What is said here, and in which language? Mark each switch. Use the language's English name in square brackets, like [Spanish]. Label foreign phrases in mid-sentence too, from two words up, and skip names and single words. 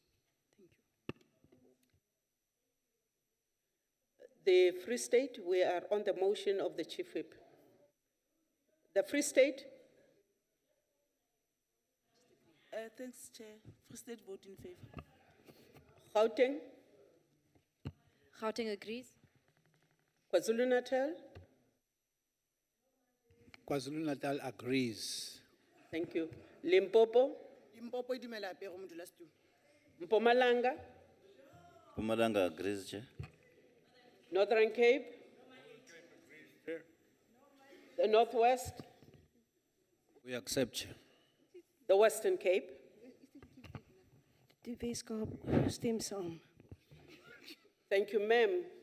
[English] Thank you. The Free State, we are on the motion of the Chief Whip. The Free State? Thanks, Chair. Free State vote in favor. Gauteng? Gauteng agrees. KwaZulu-Natal? KwaZulu-Natal agrees. Thank you. Limpopo? [Northern Sotho] Limpopo e dumela apere go modulasetulo. [English] Mpumalanga? Mpumalanga agrees, Chair. Northern Cape? The Northwest? We accept, Chair. The Western Cape? [Afrikaans] Die Weskaap stem saam. [English] Thank you, ma'am.